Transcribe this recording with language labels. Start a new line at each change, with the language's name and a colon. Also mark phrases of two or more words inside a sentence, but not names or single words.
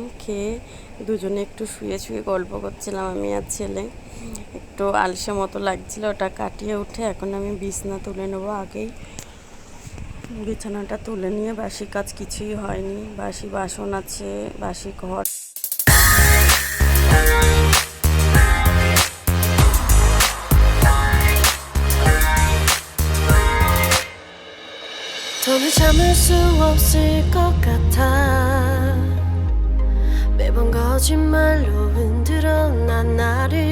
Bangla: খেয়ে দুজনে একটু শুয়ে শুয়ে গল্প করছিলাম, আমি আর ছেলে। একটু আলসে মতো লাগছিল, ওটা কাটিয়ে উঠে এখন আমি বিছনা তুলে নেবো। আগেই বিছানাটা তুলে নিয়ে, বাসি কাজ কিছুই হয়নি, বাসি বাসন আছে, বাসি ঘর।
Korean: 더는 참을 수 없을 것 같아. 매번 거짓말로 흔들어 난 나를.